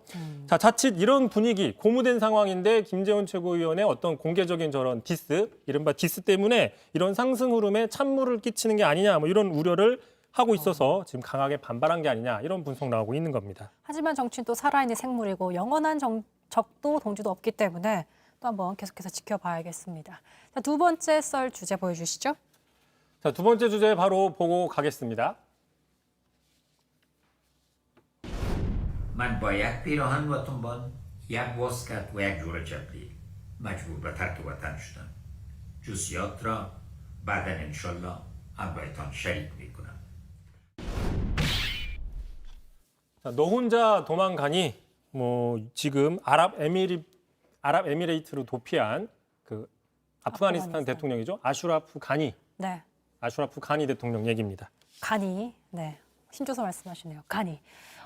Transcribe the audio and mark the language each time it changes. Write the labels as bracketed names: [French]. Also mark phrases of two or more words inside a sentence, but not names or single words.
[Korean] 자, 자칫 이런 분위기, 고무된 상황인데 김재현 최고위원의 어떤 공개적인 저런 이른바 디스 때문에 이런 상승 흐름에 찬물을 끼치는 게 아니냐 뭐 이런 우려를 하고 있어서 지금 강하게 반발한 게 아니냐 이런 분석 나오고 있는 겁니다. 하지만 정치는 또 살아있는 생물이고 영원한 적도 동지도 없기 때문에 또 한번 계속해서 지켜봐야겠습니다. 자, 두 번째 썰 주제 보여주시죠. 자, 두 번째 주제 바로 보고 가겠습니다. [Persian] من باید پیراهن واتون یک واز کرد و یک جور جبری مجبور به ترک وطن شدم جزئیات را بعدا انشالله همراهتان شریک میکنم. [Korean] 너 혼자 도망가니 뭐 지금 아랍에미레이트로 도피한 아프가니스탄 대통령이죠. 아슈라프 가니. 네. 아슈라프 가니 대통령 얘기입니다. 가니. 네. 신조서 말씀하시네요. 가니.